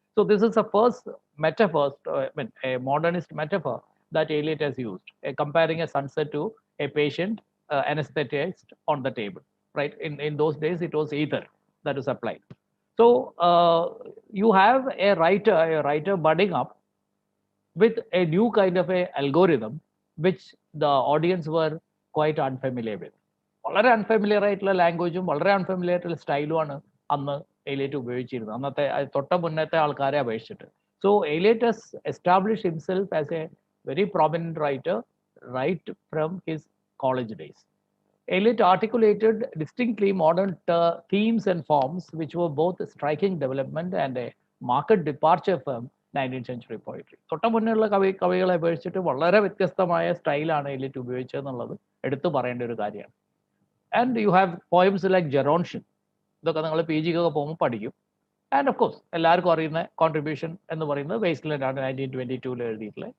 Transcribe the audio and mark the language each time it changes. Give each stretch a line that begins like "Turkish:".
English: So this is the first metaphor, a modernist metaphor that Eliot has used, comparing a sunset to a patient anesthetized on the table, right? In those days, it was ether that was applied. So you have a writer budding up with a new kind of a algorithm, which the audience were quite unfamiliar with.
Malayalam: വളരെ unfamiliar ആയിട്ടുള്ള ലാംഗ്വേജും വളരെ unfamiliar ആയിട്ടുള്ള സ്റ്റൈലുമാണ് അന്ന് Eliot ഉപയോഗിച്ചിരുന്നത്, അന്നത്തെ തൊട്ട മുന്നത്തെ ആൾക്കാരെ അപേക്ഷിച്ചിട്ട്.
English: So Eliot has established himself as a very prominent writer right from his college days. Eliot articulated distinctly modern themes and forms, which were both a striking development and a marked departure from 19th century poetry.
Malayalam: തൊട്ട മുന്നേയുള്ള കവികളെ അപേക്ഷിച്ചിട്ട് വളരെ വ്യത്യസ്തമായ സ്റ്റൈലാണ് Eliot ഉപയോഗിച്ചതെന്നുള്ളത് എടുത്തു പറയേണ്ട ഒരു കാര്യമാണ്.
English: and you have poems like Gerontion,
Malayalam: ഇതൊക്കെ നിങ്ങൾ പി ജിക്കൊക്കെ പോകുമ്പോൾ പഠിക്കും.
English: and of course
Malayalam: എല്ലാവർക്കും അറിയുന്ന കോൺട്രിബ്യൂഷൻ എന്ന് പറയുന്നത് വേസ്റ്റ്ലൻഡ് ആണ് 1922 എഴുതിയിട്ടുള്ളത്.